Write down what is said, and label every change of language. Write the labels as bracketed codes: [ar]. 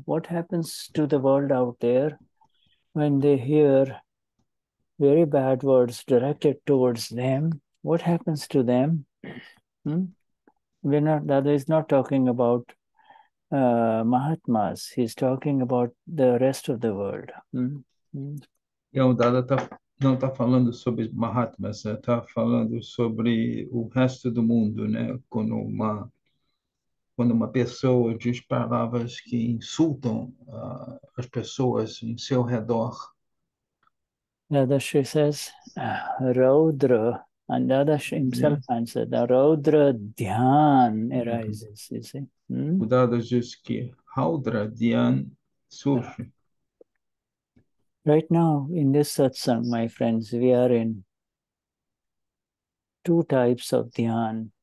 [en] What happens to the world out there when they hear very bad words directed towards them? What happens to them? Dada is not talking about Mahatmas. He's talking about the rest of the world. [pt] O Dada não está falando sobre Mahatmas, está falando sobre o resto do mundo, né? Quando uma pessoa diz palavras que insultam as pessoas em seu redor. [en] Dadashri says, Raudra, and Dadashri himself answered, the Raudra Dhyan arises, you see. [pt] O Dada diz que Raudra Dhyan surge. [en] Right now, in this satsang, my friends, we are in two types of dhyan.